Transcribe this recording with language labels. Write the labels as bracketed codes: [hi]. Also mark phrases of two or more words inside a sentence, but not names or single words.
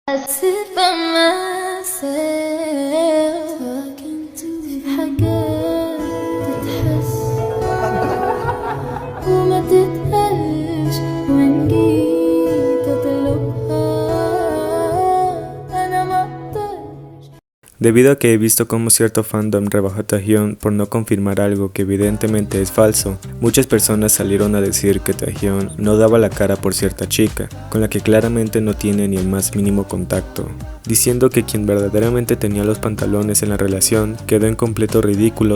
[en] sit by myself talking to [ar] في حاجات تتحس وما تتقالش وإن جيت أطلبها أنا مقدرش. [es] Debido a que he visto cómo cierto fandom rebajó a Taehyun por no confirmar algo que evidentemente es falso, muchas personas salieron a decir que Taehyun no daba la cara por cierta chica, con la que claramente no tiene ni el más mínimo contacto, diciendo que quien verdaderamente tenía los pantalones en la relación quedó en completo ridículo